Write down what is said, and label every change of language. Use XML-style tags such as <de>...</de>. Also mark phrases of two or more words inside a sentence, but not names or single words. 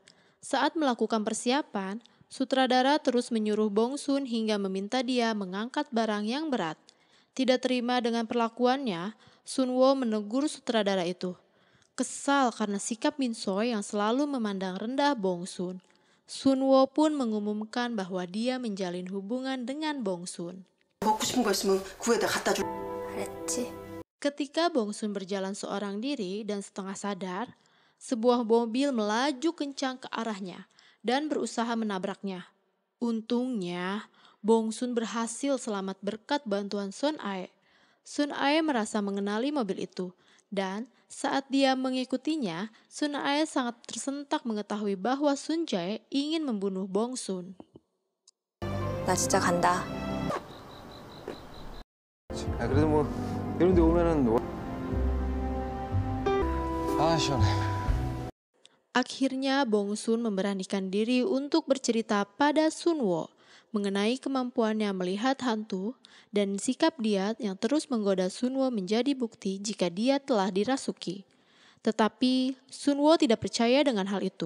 <id>Saat melakukan persiapan, sutradara terus menyuruh Bongsun hingga meminta dia mengangkat barang yang berat. Tidak terima dengan perlakuannya, Sunwo menegur sutradara itu. Kesal karena sikap Min Soe yang selalu memandang rendah Bongsun. Sunwo pun mengumumkan bahwa dia menjalin hubungan dengan Bongsun.</id> <ko>먹고 싶은 거 있으면 구해다 갖다 줘. 알았지?</ko> <id>Ketika Bongsun berjalan seorang diri dan setengah sadar, sebuah mobil melaju kencang ke arahnya dan berusaha menabraknya. Untungnya, Bongsun berhasil selamat berkat bantuan Sun Ae. Sun Ae merasa mengenali mobil itu, dan saat dia mengikutinya, Sun Ae sangat tersentak mengetahui bahwa Sun Jae ingin membunuh Bongsun.</id> <ko>나 진짜 간다. 그래도 뭐 이런 데 오면은 시원해.</ko> <id>Akhirnya Bongsun memberanikan diri untuk bercerita pada Sunwo mengenai kemampuannya melihat hantu dan sikap dia yang terus menggoda Sunwo menjadi bukti jika dia telah dirasuki. Tetapi Sunwo tidak percaya dengan hal itu.</id>